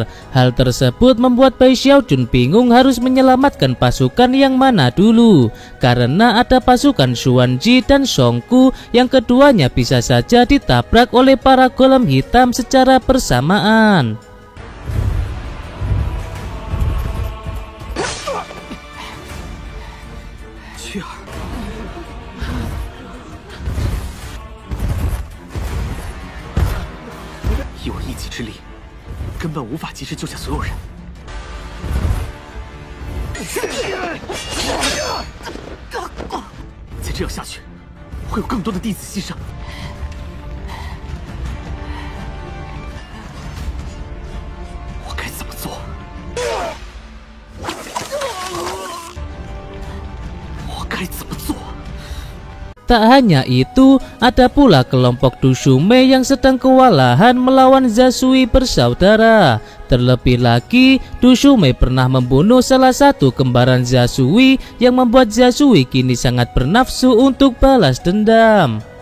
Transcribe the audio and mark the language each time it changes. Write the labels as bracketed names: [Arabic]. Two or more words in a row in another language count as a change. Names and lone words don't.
[Indonesian] Hal tersebut membuat Bai Xiaojun bingung harus menyelamatkan pasukan yang mana dulu. Karena ada pasukan Xuanji dan Songku yang keduanya bisa saja ditabrak oleh para golem hitam secara bersamaan. [Chinese] 根本无法及时救下所有人。再这样下去，会有更多的弟子牺牲。我该怎么做？我该怎么做？ [Indonesian] Tak hanya itu, ada pula kelompok Dusume yang sedang kewalahan melawan Zasui bersaudara. Terlebih lagi, Dusume pernah membunuh salah satu kembaran Zasui yang membuat Zasui kini sangat bernafsu untuk balas dendam.